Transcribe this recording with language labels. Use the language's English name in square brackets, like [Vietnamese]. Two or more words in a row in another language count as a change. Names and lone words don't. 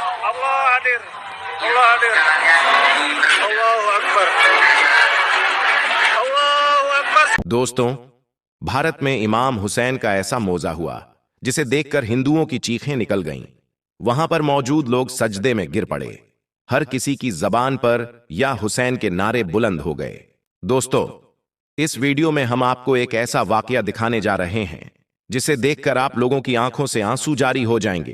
[Arabic] الله حاضر. الله حاضر. الله أكبر. الله أكبر. [Hindi] दोस्तों, भारत में इमाम हुसैन का ऐसा मौजा हुआ जिसे देखकर हिंदुओं की चीखें निकल गईं। वहां पर मौजूद लोग सजदे में गिर पड़े। हर किसी की जबान पर या हुसैन के नारे बुलंद हो गए। दोस्तों, इस वीडियो में हम आपको एक ऐसा वाकया दिखाने जा रहे हैं जिसे देखकर आप लोगों की आंखों से आंसू जारी हो जाएंगे।